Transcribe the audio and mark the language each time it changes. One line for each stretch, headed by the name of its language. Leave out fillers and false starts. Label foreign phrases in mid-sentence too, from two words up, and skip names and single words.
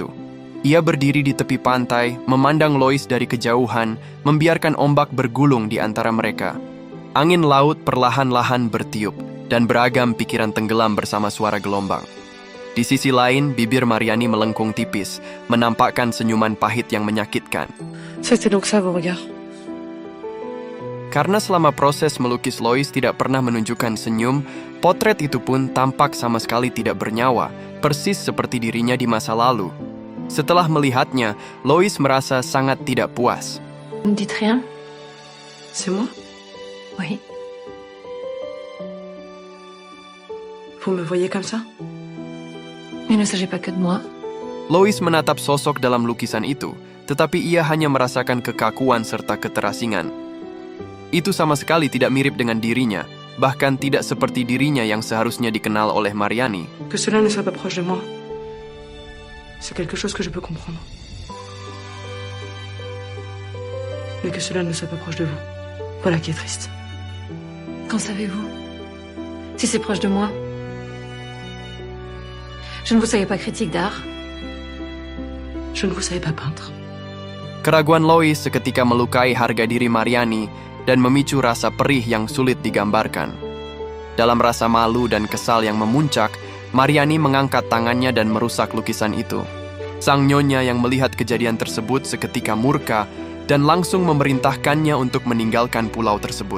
Indonesian: Ia berdiri di tepi pantai, memandang Lois dari kejauhan, membiarkan ombak bergulung di antara mereka. Angin laut perlahan-lahan bertiup, dan beragam pikiran tenggelam bersama suara gelombang. Di sisi lain, bibir Mariani melengkung tipis, menampakkan senyuman pahit yang menyakitkan.
French: C'était donc ça vos regards.
Indonesian: Karena selama proses melukis Lois tidak pernah menunjukkan senyum, potret itu pun tampak sama sekali tidak bernyawa, persis seperti dirinya di masa lalu. Setelah melihatnya, Lois merasa sangat tidak puas.
French: Vous ne dites rien? C'est moi? Oui. Vous me voyez comme ça? Il ne s'agit pas que de moi.
Indonesian: Lois menatap sosok dalam lukisan itu, tetapi ia hanya merasakan kekakuan serta keterasingan. Itu sama sekali tidak mirip dengan dirinya, bahkan tidak seperti dirinya yang seharusnya dikenal oleh Mariani.
French: Que cela ne soit pas proche de moi, c'est quelque chose que je peux comprendre. Mais que cela ne soit pas proche de vous, voilà qui est triste. Qu'en savez-vous? Si c'est proche de moi. Je ne vous savais pas critique d'art. Je ne vous savais pas peintre.
Indonesian: Keraguan Lois seketika melukai harga diri Mariani dan memicu rasa perih yang sulit digambarkan. Dalam rasa malu dan kesal yang memuncak, Mariani mengangkat tangannya dan merusak lukisan itu. Sang Nyonya yang melihat kejadian tersebut seketika murka dan langsung memerintahkannya untuk meninggalkan pulau tersebut.